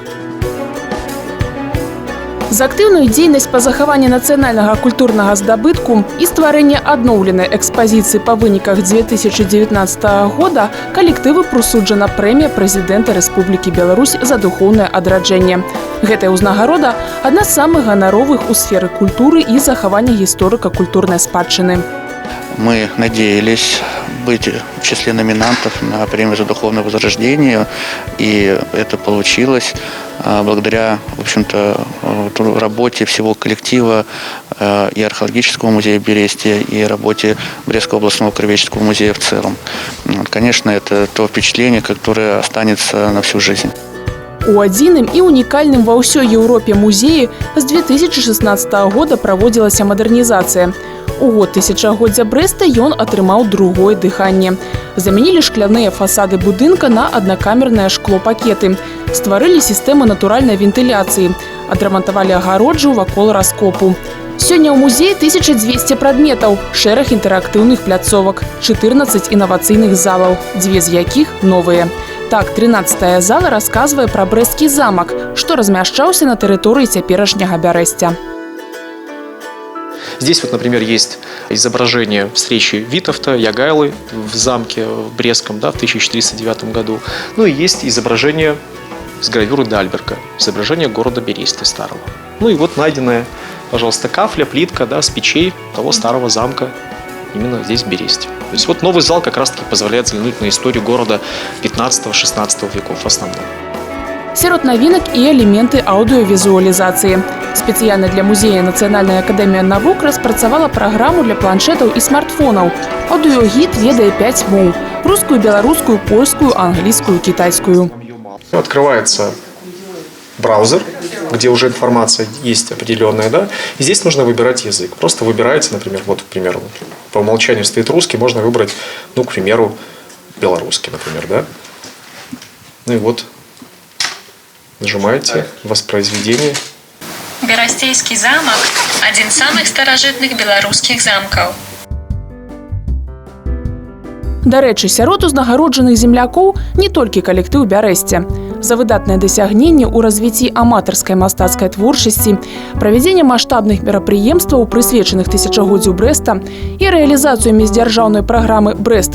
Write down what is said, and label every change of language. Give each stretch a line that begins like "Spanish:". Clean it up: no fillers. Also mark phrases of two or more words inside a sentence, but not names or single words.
Belarusian: За актыўную дзейнасць па захаванні нацыянальнага культурнага здабытку і стварэння адноўленай экспазіцыі па выніках 2019 года калектыву прысуджана прэмія прэзідэнта Рэспублікі Беларусь за духоўнае адраджэнне. Гэтая ўзнагарода – адна з самых ганаровых у сферы культуры і захавання гісторыка-культурнай спадчыны.
Russian: Мы надеялись быть в числе номинантов на премию за духовное возрождение, и это получилось благодаря, в общем-то, работе всего коллектива и археологического музея Бересте, и работе Брестского областного краеведческого музея в целом. Конечно, это то впечатление, которое останется на всю жизнь.
Belarusian: У адзіным і унікальным ва ўсёй Еўропе музеі з 2016 года праводзілася мадэрнізацыя. У год тысячагоддзя Брэста ён атрымаў другое дыханне. Замянілі шкляныя фасады будынка на аднакамерныя шклопакеты. Стварылі сістэму натуральнай вентыляцыі. Адрамантавалі агароджу вакол раскопу. Сёння ў музеі 1200 прадметаў, шэраг інтэрактыўных пляцовак, 14 інавацыйных залаў, 2 з якіх новыя. Так, 13-я зала расказвае пра брэсцкі замак, што размяшчаўся на тэрыторыі цяперашняга Бярэсця.
Russian: Здесь вот, например, есть изображение встречи Витовта, Ягайлы в замке в Брестском, да, в 1409 году. Ну и есть изображение с гравюры Дальберга, изображение города Бересты старого. Ну и вот найденная, пожалуйста, кафля, плитка, да, с печей того старого замка именно здесь, в Бересте. То есть вот новый зал как раз-таки позволяет взглянуть на историю города 15-16 веков в основном.
Belarusian: Сярод навінак і элементы аўдыёвізуалізацыі. Спецыяльна для музея Нацыянальная акадэмія навук распрацавала праграму для планшетаў і смартфонаў. Аўдыёгід ведае 5 моў – рускую, беларускую, польскую, англійскую,
Russian: китайскую. Открывается браузер, где уже информация есть определенная, да, и здесь нужно выбирать язык. Просто выбираете, например, вот, к примеру, по умолчанию стоит русский, можно выбрать, ну, к примеру, белорусский, например, да. Ну и вот, нажимаете «Воспроизведение». Берестейский замок – один из самых старожитных белорусских замков.
Belarusian: Дарэчы, сярод узнагароджаных землякоў не толькі калектыў Бярэсце. За выдатнае дасягненне ў развіцці аматарскай мастацкай творчасці, правядзенне маштабных мерапрыемстваў, прысвечаных тысячагоддзю Брэста і рэалізацыю міждзяржаўнай праграмы «Брэст.